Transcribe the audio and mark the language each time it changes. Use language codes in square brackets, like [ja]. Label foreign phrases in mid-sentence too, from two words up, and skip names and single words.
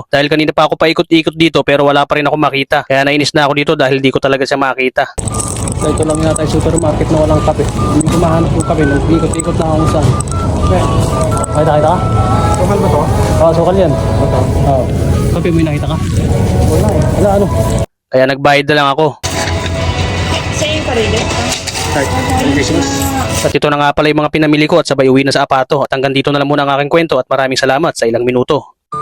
[tl] Dahil kanina pa ako paikot-ikot dito pero wala pa rin ako makita. Kaya nainis na ako dito dahil di ko talaga siya makita. So ito lang yata yung supermarket na walang kape. Hindi ko mahanap yung kape. Nag-ikot-ikot na akong saan. Okay. Nakita ka? Sukal ba to? Oo, sukal yan. Ito? Oo. Kape mo yung nakita ka? Wala Wala Kaya nagbayad na lang ako. [ja] 1000円から入れた。 [tl] At ito na nga pala yung mga pinamili ko at sabay uwi na sa apato. At hanggang dito na lang muna ang aking kwento at maraming salamat sa ilang minuto.